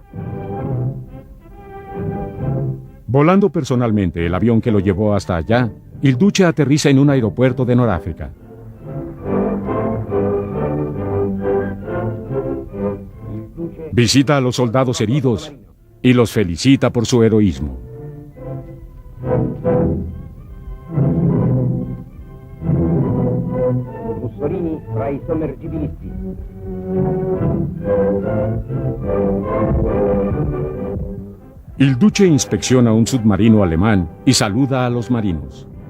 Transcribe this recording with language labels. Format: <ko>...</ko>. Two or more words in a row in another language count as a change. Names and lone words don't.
<es>Volando personalmente el avión que lo llevó hasta allá, el duce aterriza en un aeropuerto de Noráfrica. Visita a los soldados heridos y los felicita por su heroísmo.</es> <it>Mussolini fra i sommergibilisti.</it> <es>El duce inspecciona un submarino alemán y saluda a los marinos.</es>